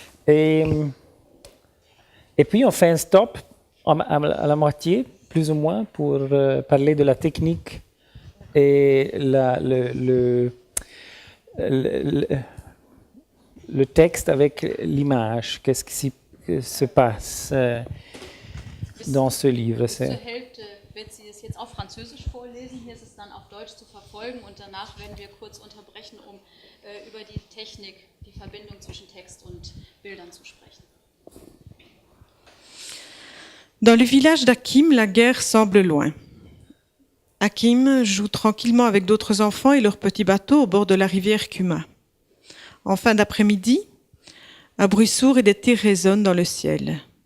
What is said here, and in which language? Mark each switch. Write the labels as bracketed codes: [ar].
[fr] Et puis on fait un stop à la moitié, plus ou moins, pour parler de la technique et le texte avec l'image. Qu'est-ce qui se passe dans ce livre? [de] Zur Hälfte wird sie es jetzt auf Französisch vorlesen, hier ist es dann auf Deutsch zu verfolgen und danach werden wir kurz unterbrechen, um über die Technik, die Verbindung zwischen Text und Bildern zu sprechen. [fr] Dans le village d'Hakim, la guerre semble loin. Hakim joue tranquillement avec d'autres enfants et leur petit bateau au bord de la rivière Kuma. En fin d'après-midi, un bruit sourd et des tirs résonnent dans le ciel.